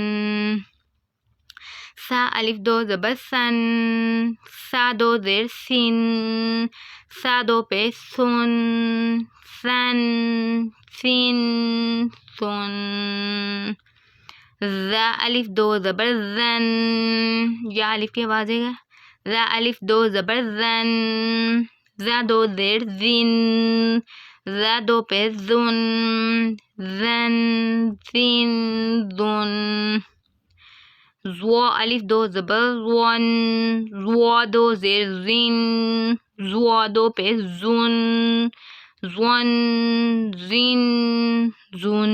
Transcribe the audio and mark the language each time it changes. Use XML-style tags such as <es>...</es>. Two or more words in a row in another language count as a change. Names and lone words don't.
<ur>سا الف 2 زبر سن، سا 2 زیر سن، سا 2 پیش سن، سن سن سن۔ ذا الف 2 زبر زن، یا الف کی آواز ہے گا۔ ذا الف 2 زبر زن، ذا 2 زیر زن، ذا 2 پیش زن، زن زن زن۔ زوا الف 2 زبر زون، زوا 2 زیر زن، زوا 2 پیش زن، زن زن زن۔</ur>